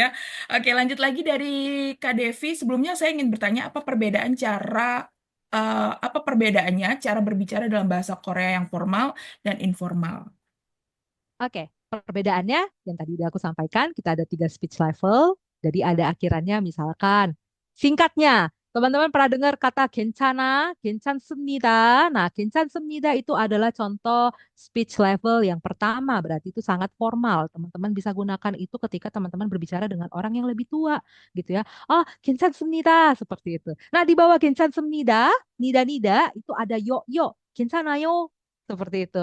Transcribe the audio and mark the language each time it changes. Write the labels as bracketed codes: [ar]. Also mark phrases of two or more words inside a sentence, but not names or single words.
[id] Oke, lanjut lagi dari Kak Devi. Sebelumnya saya ingin bertanya apa perbedaannya cara berbicara dalam bahasa Korea yang formal dan informal? Oke, perbedaannya yang tadi udah aku sampaikan, kita ada tiga [en] speech level. [id] Jadi ada akhirannya misalkan singkatnya. Teman-teman pernah dengar kata [ko] 괜찮아, 괜찮습니다. [id] Nah, 괜찮습니다 itu adalah contoh [en] speech level [id] yang pertama. Berarti itu sangat formal. Teman-teman bisa gunakan itu ketika teman-teman berbicara dengan orang yang lebih tua, gitu ya. Oh, 괜찮습니다. Seperti itu. Nah, di bawah 괜찮습니다, nida-nida itu ada yo-yo. 괜찮아요. Seperti itu.